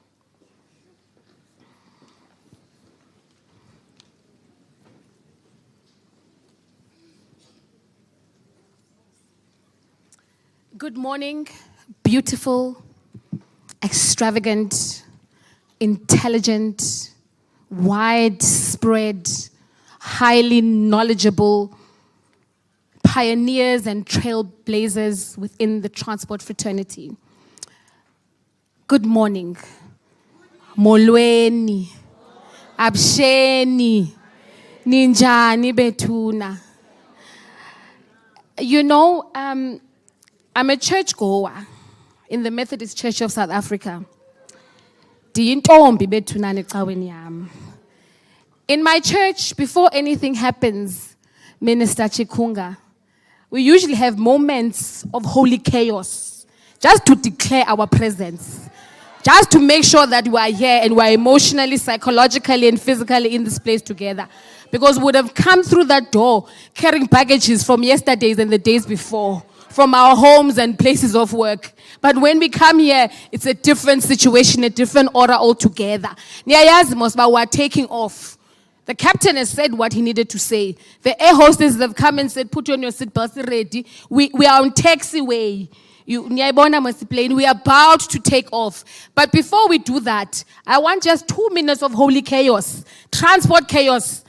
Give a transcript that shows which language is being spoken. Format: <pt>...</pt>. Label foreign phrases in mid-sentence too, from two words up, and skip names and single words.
<en>Good morning, beautiful, extravagant, intelligent, widespread, highly knowledgeable pioneers and trailblazers within the transport fraternity. Good morning.</en> <xh>Molweni. Absheni. Ninjani betuna.</xh> <en>You know, I'm a churchgoer in the Methodist Church of South Africa.</en> <xh>Diyintombi bethunane ecaweni yam.</xh> <en>In my church, before anything happens, Minister Chikunga, we usually have moments of holy chaos, just to declare our presence, just to make sure that we are here and we are emotionally, psychologically, and physically in this place together. Because we would have come through that door carrying baggages from yesterdays and the days before, from our homes and places of work. But when we come here, it's a different situation, a different order altogether.</en> <xh>Niyayazi mos ba</xh> <en>we're taking off. The captain has said what he needed to say. The air hostesses have come and said, put on your seatbelts ready. We are on taxiway. We are about to take off. But before we do that, I want just 2 minutes of holy chaos, transport chaos.</en>